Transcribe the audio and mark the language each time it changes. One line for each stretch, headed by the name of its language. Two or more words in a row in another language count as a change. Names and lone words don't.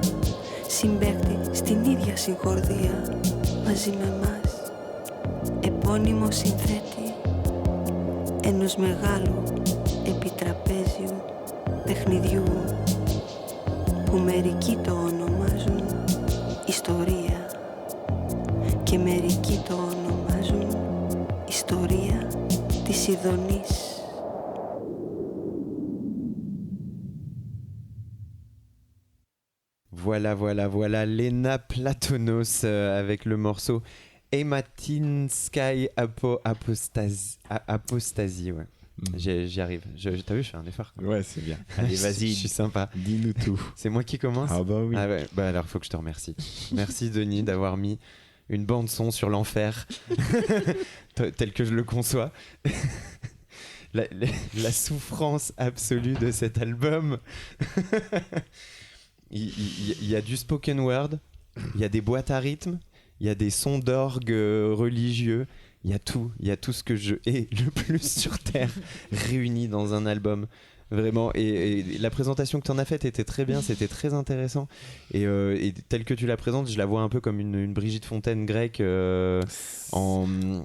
Greek: συμπαίκτη στην ίδια συγχορδία μαζί με μας, επώνυμο συνθέτη ενός μεγάλου επιτραπέζιου παιχνιδιού που μερικοί το ονομάζουν ιστορία και μερικοί το ονομάζουν ιστορία της Ιδονής.
French: Voilà, Lena Platonos avec le morceau Ematinskaya Apostasie, ouais. J'y arrive. T'as vu, je fais un effort. Ouais, c'est bien. Allez, vas-y. Je suis sympa. Dis-nous tout. C'est moi qui commence. Ah bah oui. Ah ouais. Bah alors, il faut que je te remercie. Merci Denis d'avoir mis une bande son sur l'enfer tel que je le conçois. La souffrance absolue de cet album. Il y a du
English: spoken word,
French: il y a des boîtes à rythme, il y a des sons d'orgue religieux, il y a tout ce que je hais le plus sur terre réuni dans un album. Vraiment, et la présentation que tu en as faite était très bien, c'était très intéressant. Et telle que tu la présentes, je la vois un peu comme une Brigitte Fontaine grecque en